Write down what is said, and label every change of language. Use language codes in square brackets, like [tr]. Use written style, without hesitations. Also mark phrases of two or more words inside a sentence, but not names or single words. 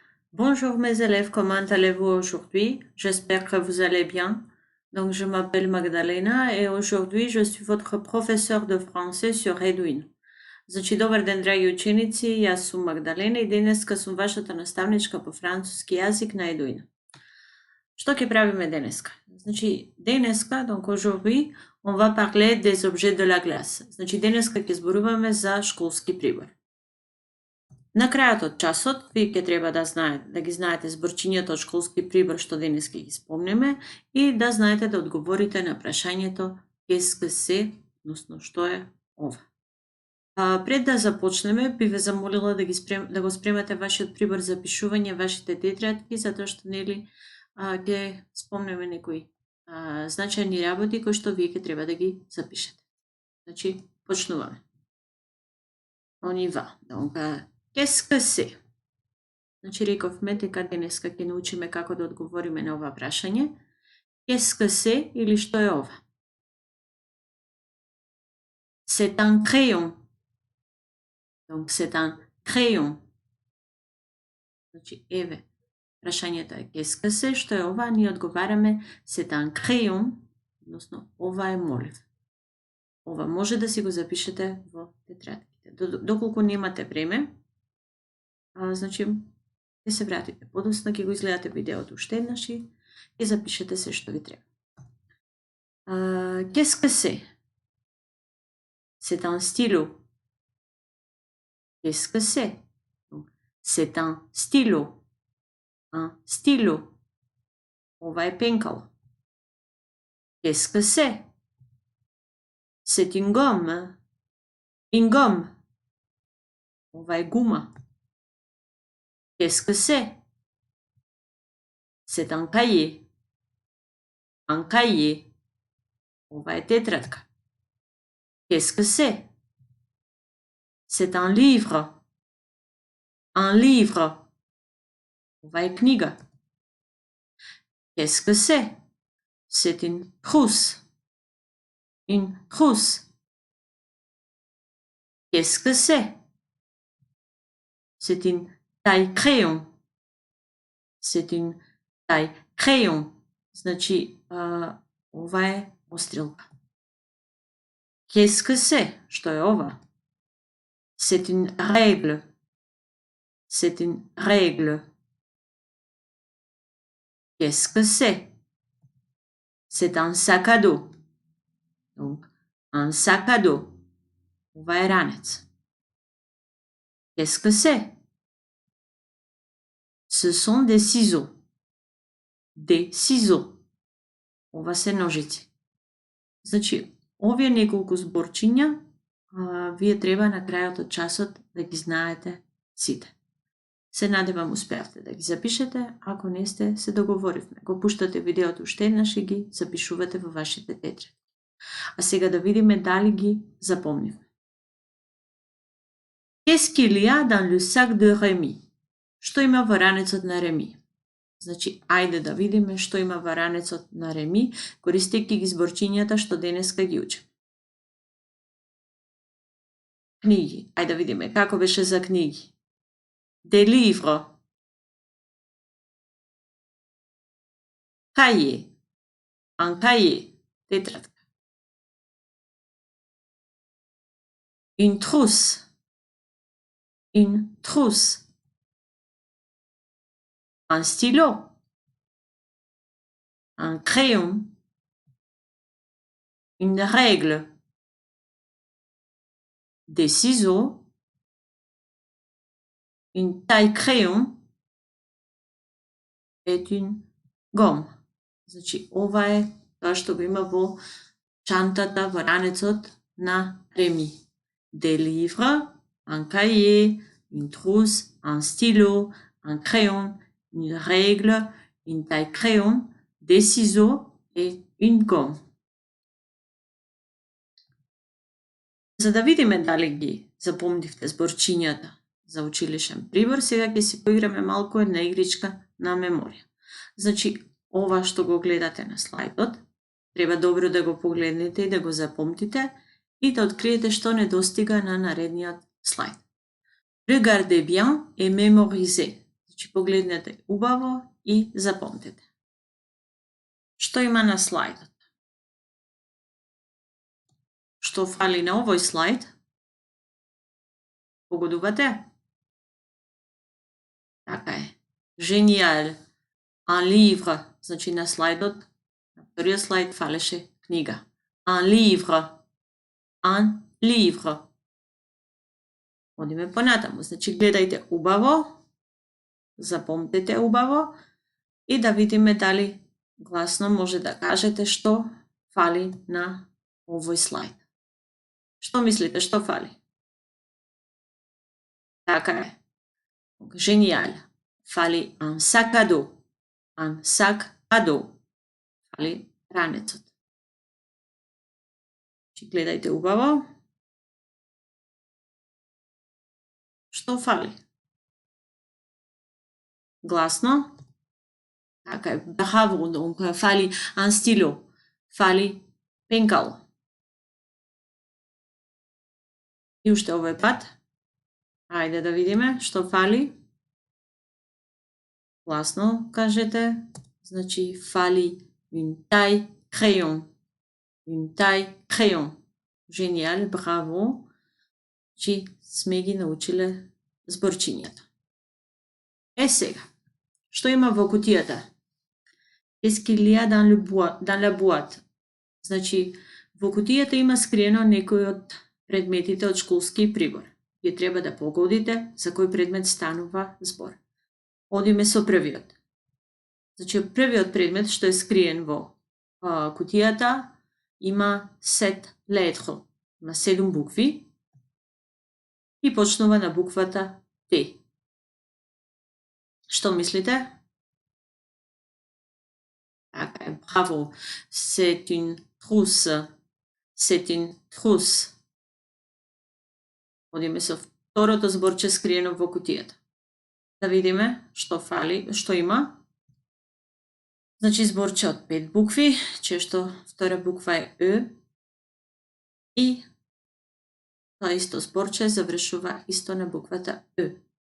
[fr] Bonjour mes élèves, comment allez-vous aujourd'hui? J'espère que vous allez bien. Donc, je m'appelle Magdalena et aujourd'hui je suis votre professeur de français sur Edwin. [mk] Значи, добар ден, драги ученици, јас сум Магдалена и денеска сум вашата наставничка по француски јазик на Edwin. Што ќе правиме денеска? Значи, денеска, [fr] donc aujourd'hui, on va parler des objets de la glace. [mk] Значи, денеска ќе зборуваме за школски прибор. На крајот од часот, вие ќе треба да ги знаете зборчињата од школски прибор што денес ќе ги спомнеме и да знаете да одговорите на прашањето [fr] qu'est-ce que c'est, [mk] односно што е ова. Пред да започнеме, би ве замолила да го спремате вашиот прибор за пишување, вашите тетрадки, затоа што нели ќе спомнеме некои значајни работи кои што вие ќе треба да ги запишете. Значи, почнуваме. [fr] On y va. Donc, qu'est-ce que c'est? [mk] Значи, рековме дека денеска ќе научиме како да одговориме на ова прашање. [fr] Qu'est-ce que c'est [mk] или што е ова? [fr] C'est un crayon. Donc, c'est un crayon. [mk] Значи, еве, прашањето е [fr] qu'est-ce que c'est, [mk] што е ова? Ние одговараме [fr] c'est un crayon, [mk] односно ова е молив. Ова може да си го запишете во тетрадките. Доколку немате време, значи, ќе се вратите подоцна, ќе го изгледате видеото уште еднаш и ќе запишете се што ви треба. [fr] Qu'est-ce que c'est? C'est un stylo. Qu'est-ce que c'est? C'est un stylo. Un stylo. [mk] Ова е пенкал. [fr] Qu'est-ce que c'est? C'est une gomme. Une gomme. [mk] Ова е гума. [fr] Qu'est-ce que c'est? C'est un cahier. Un cahier. [mk] Ова е тетрадка. [fr] Qu'est-ce que c'est? C'est un livre. Un livre. [mk] Ова е книга. [fr] Qu'est-ce que c'est? C'est une trousse. Une trousse. Qu'est-ce que c'est? C'est une taille crayon. C'est une taille crayon. [mk] Значи, ова е острилка. [fr] Qu'est-ce que c'est? [mk] Што е ова? [fr] C'est une règle. C'est une règle. Qu'est-ce que c'est? C'est un sac à dos. Donc, un sac à dos. [mk] Ова е ранец. [fr] Qu'est-ce que c'est? Ce sont des ciseaux. Des ciseaux. [mk] Ова се ножици. Значи, овие неколку зборчиња, вие треба на крајот од часот да ги знаете сите. Се надевам успеавте да ги запишете, ако не сте, се договоривме. Го пуштате видеото уште еднаш и ги запишувате во вашите тетрадки. А сега да видиме дали ги запомнивме. [fr] Qu'est-ce qu'il y a dans le sac de Rémi? [mk] Што има во ранецот на Реми? Значи, ајде да видиме што има во ранецот на Реми, користејќи ги зборчињата што денеска ги учиме. Книги. Ајде да видиме како беше за книги. [fr] Des livres. Cahier. Un cahier. Тетрадка. Une trousse. Une trousse. Un stylo. Un crayon. Une règle. Des ciseaux. Une taille crayon et une gomme. [mk] Значи, ова е тоа што го има во чантата, во ранецот на Реми. [fr] Des livres, un cahier, une trousse, un stylo, un crayon, une règle, une taille crayon, des ciseaux et une gomme. [mk] За да видиме дали ги запомнивте зборчињата за училишен прибор, сега ќе си поиграме малку една игричка на меморија. Значи, ова што го гледате на слайдот, треба добро да го погледнете и да го запомтите и да откриете што недостига на наредниот слайд. [fr] Regardez bien et mémorisez. [mk] Значи погледнете убаво и запомнете. Што има на слайдот? Што фали на овој слайд? Погодувате? Така е. [fr] Genial. Un livre. [mk] Значи на слайдот, на првиот слайд фалеше книга. [fr] Un livre. Un livre. [mk] Одиме понатаму. Значи гледајте убаво, запомнете убаво и да видиме дали гласно може да кажете што фали на овој слайд. Што мислите, што фали? Така е. [fr] Genial. Фали un sac à dos. Un sac à dos. [mk] Фали ранецот. Значи гледајте убаво. Што фали? Гласно. Така е. [fr] Bravo, donc фали un stylo. [mk] Фали пенкало. И уште овој пат. Ајде да видиме што фали. Гласно кажете. Значи фали [fr] une taille crayon. Une taille crayon. Genial, [mk] браво. Значи сме ги научиле зборчињата. Е сега, што има во кутијата? [fr] Qu'est-ce qu'il y a dans la boîte? [mk] Значи, во кутијата има скриено некој од предметите од школски прибор. Вие треба да погодите за кој предмет станува збор. Одиме со првиот. Значи, првиот предмет што е скриен во кутијата има 7 lettres, има 7 букви и почнува на буквата Т. Што мислите? Така е, браво. [fr] C'est une trousse. C'est une trousse. [mk] Одиме со второто зборче скриено во кутијата. Да видиме што фали, што има. Значи зборче од 5 букви, често втора буква е Е. И тоа исто зборче завршува исто на буквата Е.